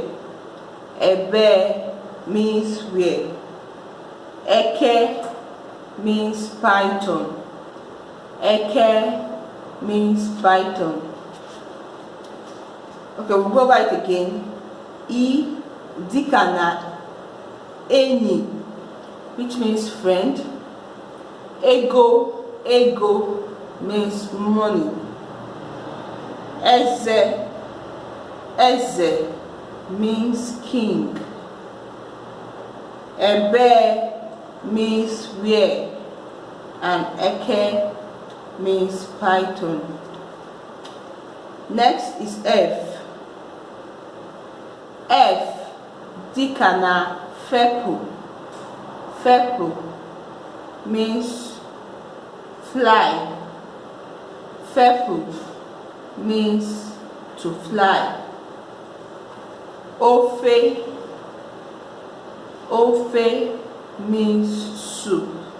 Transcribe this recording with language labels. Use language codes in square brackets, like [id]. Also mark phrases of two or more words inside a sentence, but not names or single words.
[en] Ebe means where. Eke means python. Eke means python. Okay, we'll go over it again. [ig] I dịka na enyi, [en] which means friend. Ego means money. Eze means king. Ebe means where, and eke means python. Next is F. F [ig] dịka na fepụ. [en] Fepụ means fly. Fepụ means to fly. Ofe means soup.